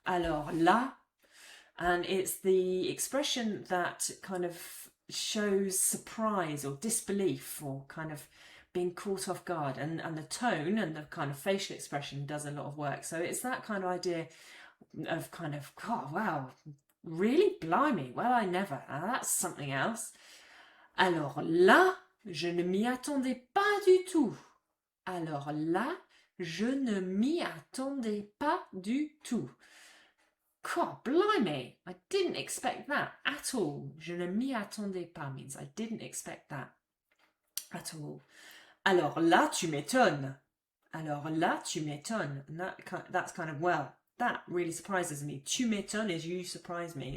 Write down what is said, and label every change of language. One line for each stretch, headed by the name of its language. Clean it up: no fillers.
French: Alors là,
English: and it's the expression that kind of shows surprise or disbelief or kind of being caught off guard, and the tone and the kind of facial expression does a lot of work. So it's that kind of idea of kind of, oh wow, really, blimey, well I never, that's something else.
French: Alors là, je ne m'y attendais pas du tout. Alors là, je ne m'y attendais pas du tout.
English: God, blimey, I didn't expect that at all.
French: Je ne m'y attendais pas
English: means I didn't expect that at all.
French: Alors là, tu m'étonnes. Alors là, tu m'étonnes.
English: And that's kind of, well, that really surprises me.
French: Tu m'étonnes
English: is you surprise me.